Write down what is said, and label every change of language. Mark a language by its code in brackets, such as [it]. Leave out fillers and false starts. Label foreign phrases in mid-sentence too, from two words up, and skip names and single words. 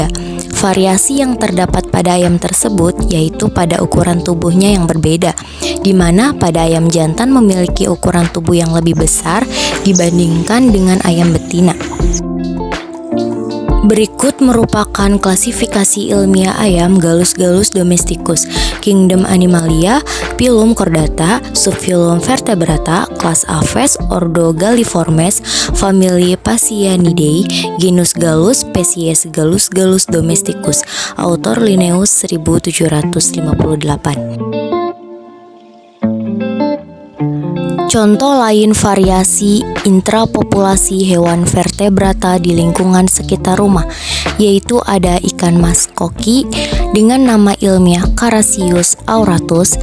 [id] Variasi yang terdapat pada ayam tersebut yaitu pada ukuran tubuhnya yang berbeda, di mana pada ayam jantan memiliki ukuran tubuh yang lebih besar dibandingkan dengan ayam betina. Berikut merupakan klasifikasi ilmiah ayam Gallus gallus domesticus, Kingdom Animalia, Phylum Chordata, Subphylum Vertebrata, kelas Aves, Ordo Galliformes, famili Phasianidae, genus Gallus, spesies Gallus gallus domesticus, autor Linnaeus 1758. Contoh lain variasi intrapopulasi hewan vertebrata di lingkungan sekitar rumah, yaitu ada ikan mas koki dengan nama ilmiah Carassius auratus.